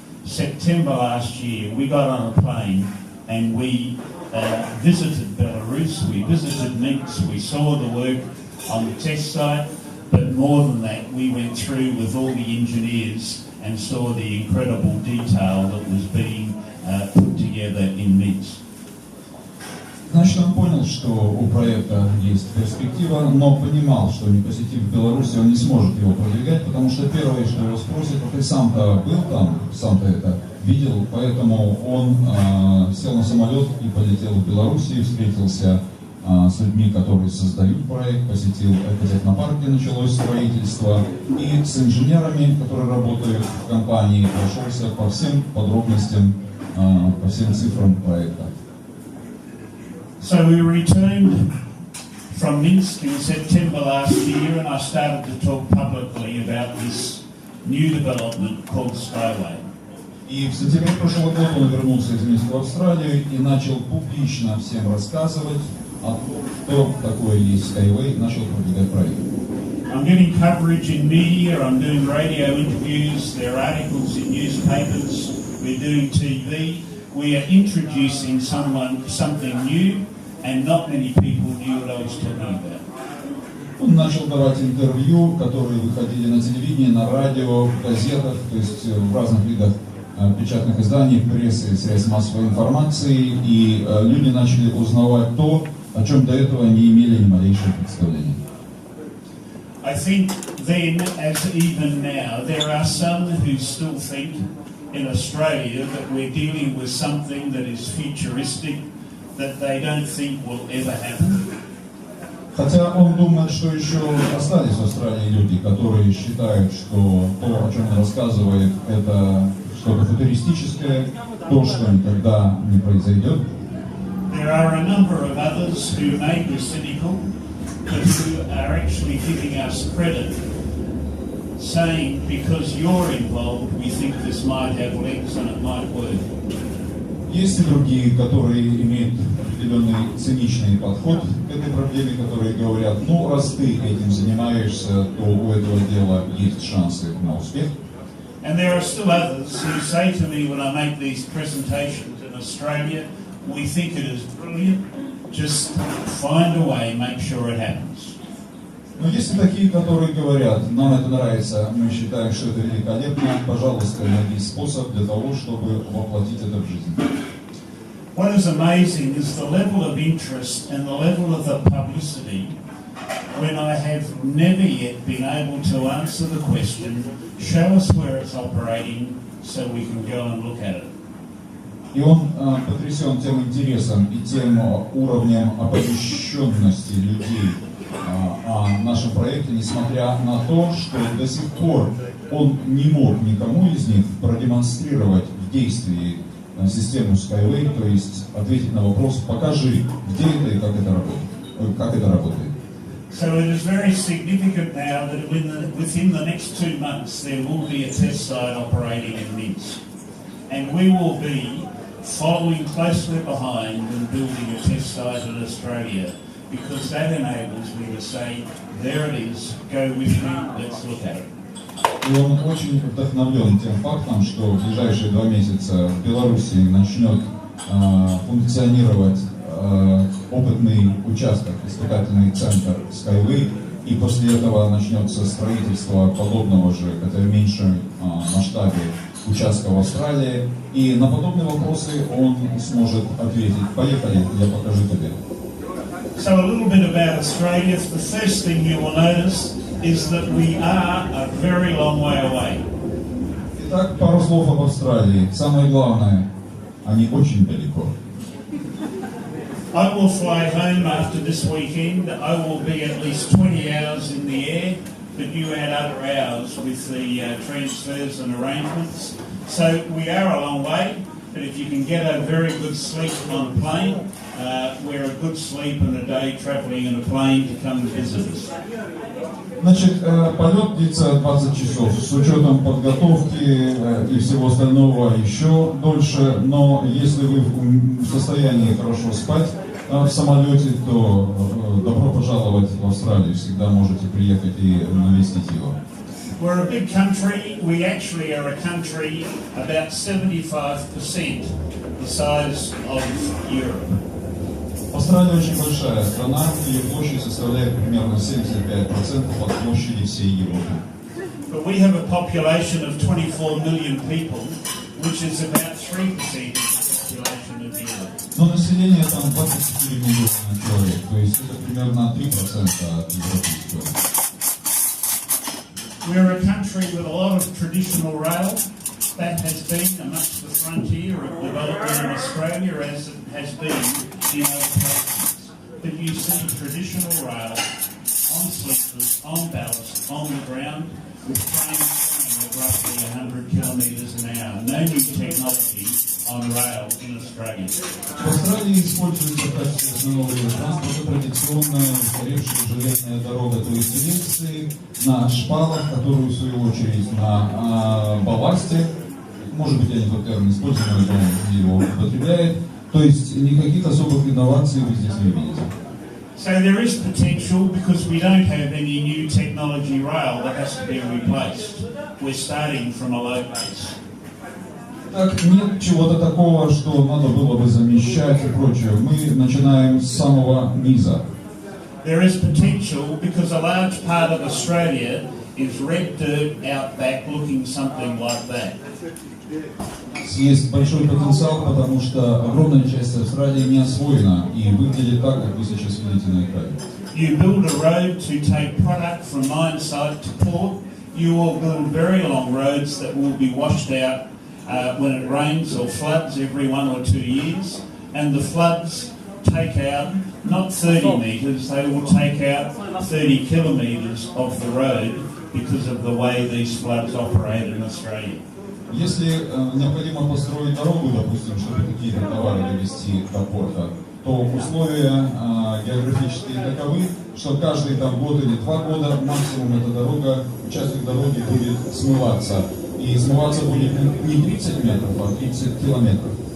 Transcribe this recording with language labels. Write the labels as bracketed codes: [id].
[en] September last year, we got on a plane and we visited Belarus, we visited Minsk, we saw the work on the test site, but more than that, we went through with all the engineers and saw the incredible detail that was being put together in Minsk. [ru] Значит, он понял, что у проекта есть перспектива, но понимал, что не посетив Беларусь, он не сможет его продвигать, потому что первое, что его спросят, ты сам-то был там, сам-то это видел, поэтому он сел на самолет и полетел в Белоруссию, встретился с людьми, которые создают проект, посетил экотехнопарк, где началось строительство, и с инженерами, которые работают в компании, прошелся по всем подробностям, по всем цифрам проекта. [en] So we returned from Minsk in September last year, and I started to talk publicly about this new development called SkyWay. [ru] И в сентябре прошлого года он вернулся из Минска в Австралию и начал публично всем рассказывать о том, что такое есть SkyWay, начал продвигать проект. [en] I'm getting coverage in media, I'm doing radio interviews, there are articles in newspapers, we're doing TV. We are introducing something new, and not many people knew what I was talking about. [ru] Он начал давать интервью, которые выходили на телевидении, на радио, в газетах, то есть в разных видах печатных изданий, прессы, средств массовой информации, и люди начали узнавать то, о чем до этого не имели ни малейшего представления. [en] I think then, as even now, there are some who still think in Australia that we're dealing with something that is futuristic, that they don't think will ever happen. [ru] Хотя он думает, что еще остались в Австралии люди, которые считают, что то, о чем он рассказывает, это что-то футуристическое, то, что никогда не произойдет. [en] There are a number of others who may be cynical, but who are actually giving us credit, saying because you're involved, we think this might have legs and it might work. [ru] Есть и другие, которые имеют определенный циничный подход к этой проблеме, которые говорят, ну, раз ты этим занимаешься, то у этого дела есть шансы на успех. [en] And there are still others who say to me when I make these presentations in Australia, we think it is brilliant, just find a way, make sure it happens. [ru] Но есть и такие, которые говорят, нам это нравится, мы считаем, что это великолепно, пожалуйста, найди способ для того, чтобы воплотить это в жизнь. [en] What is amazing is the level of interest and the level of the publicity when I have never yet been able to answer the question, show us where it's operating so we can go and look at it. [ru] И он потрясен тем интересом и тем уровнем оповещенности людей о нашем проекте, несмотря на то, что до сих пор он не мог никому из них продемонстрировать в действии систему SkyWay, то есть ответить на вопрос, покажи, где это и как это работает. [en] So it is very significant now that within the next 2 months there will be a test site operating in Minsk. And we will be following closely behind and building a test site in Australia, because that enables me to say, there it is, go with me, let's look at it. [ru] И он очень вдохновлен тем фактом, что в ближайшие 2 месяца в Беларуси начнет функционировать опытный участок, испытательный центр SkyWay, и после этого начнется строительство подобного же, хотя в меньшем масштабе, участка в Австралии, и на подобные вопросы он сможет ответить. Поехали, я покажу тебе. [en] So a little bit about Australia. The first thing you will notice is that we are a very long way away. [ru] Итак, пару слов об Австралии. Самое главное, они очень далеко. [en] I will fly home after this weekend. I will be at least 20 hours in the air, but you add other hours with the transfers and arrangements. So we are a long way, but if you can get a very good sleep on a plane, we're a good sleep and a day travelling in a plane to come and visit us. [ru] Значит, полет длится 20 часов, с учетом подготовки и всего остального еще дольше, но если вы в состоянии хорошо спать в самолете, то добро пожаловать в Австралию, всегда можете приехать и навестить его. [en] We're a big country. We actually are a country about 75% the size of Europe. [ru] Австралия очень большая страна, ее площадь составляет примерно 75% от площади всей Европы. [en] But we have a population of 24 million people, which is about 3% of the population of Europe. [ru] Но население там 24 миллиона человек, то есть это примерно 3% от европейского. [en] We're a country with a lot of traditional rail. That has been amongst the frontier of development in Australia, as it has been in other places. But you see traditional rail on sleepers, on ballast, on the ground, with trains going at roughly 100 kilometres an hour. No new technology on rail in Australia. [ru] В Австралии используется в качестве основного вида транспорта традиционная устаревшая железная дорога, то есть рельсы на шпалах, которые в свою очередь на балласте. Может быть, я не тот термин использую, но он его употребляет. То есть никаких особых инноваций вы здесь не видите. [en] So there is potential because we don't have any new technology rail that has to be replaced. We're starting from a low base. [ru] Так, нет чего-то такого, что надо было бы замещать и прочее. Мы начинаем с самого низа. [en] There is potential because a large part of Australia is red dirt out back looking something like that. [ru] Есть большой потенциал, потому что огромная часть Австралии не освоена и выглядит так, как вы сейчас видите на экране. [en] You build a road to take product from mine site to port. You will build very long roads that will be washed out when it rains or floods every 1 or 2 years. And the floods take out not 30 metres, they will take out 30 kilometres of the road because of the way these floods operate in Australia. [ru] Если необходимо построить дорогу, допустим, чтобы какие-то товары довести до порта, то условия географические таковы, что каждый там год или 2 года максимум эта дорога, участок дороги будет смываться. И смываться будет не 30 метров, а 30 километров.